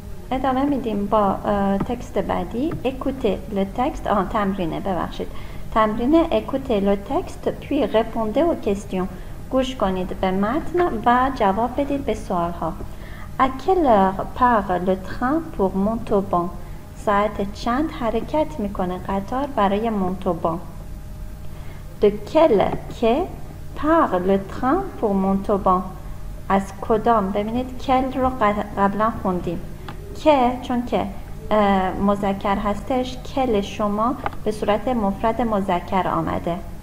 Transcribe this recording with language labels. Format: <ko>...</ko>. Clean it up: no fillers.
<fa>ادامه میدیم با تکست بعدی.</fa> <fr>écoutez le texte.</fr> <fa>تمرینه، ببخشید، تمرینه.</fa> <fr>écoutez le texte puis répondez aux questions.</fr> <fa>گوش کنید به متن و جواب بدید به سوال ها.</fa> <fr>à quelle heure part le train pour Montauban؟</fr> <fa>ساعت چند حرکت میکنه قطار برای مونتوبان؟</fa> <fr>de quel quai part le train pour Montauban؟</fr> <fa>از کدام، ببینید کل رو قبلا خوندیم، که چون که مذکر هستش کل شما به صورت مفرد مذکر آمده.</fa>